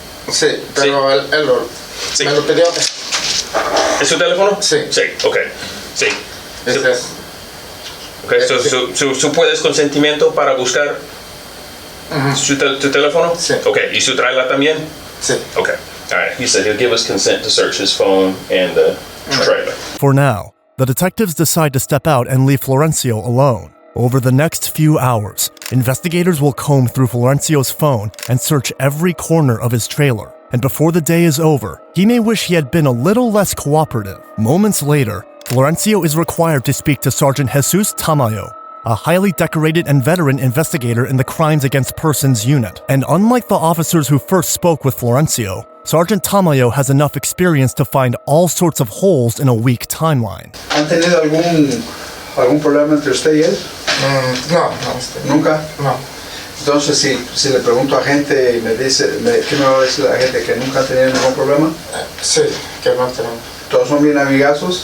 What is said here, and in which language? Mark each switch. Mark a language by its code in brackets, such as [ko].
[es] Sí, pero él me lo pidió. ¿Es su teléfono? Sí. Sí, okay, sí. Okay, so puedes consentimiento para buscar tu teléfono? Sí. Okay, ¿y su trailer también? Sí. [en] Okay, all right. He said he'll give us consent to search his phone and the trailer. For now, the detectives decide to step out and leave Florencio alone. Over the next few hours, investigators will comb through Florencio's phone and search every corner of his trailer. And before the day is over, he may wish he had been a little less cooperative. Moments later, Florencio is required to speak to Sergeant Jesus Tamayo, a highly decorated and veteran investigator in the Crimes Against Persons unit. And unlike the officers who first spoke with Florencio, Sergeant Tamayo has enough experience to find all sorts of holes in a weak timeline. [es] ¿Han tenido algún problema entre usted y él? No. ¿Nunca? No. Entonces, si le pregunto a gente y me dice, ¿qué me va a decir la gente? ¿Que nunca ha tenido ningún problema? Sí, que no tenemos. ¿Todos son bien amigazos?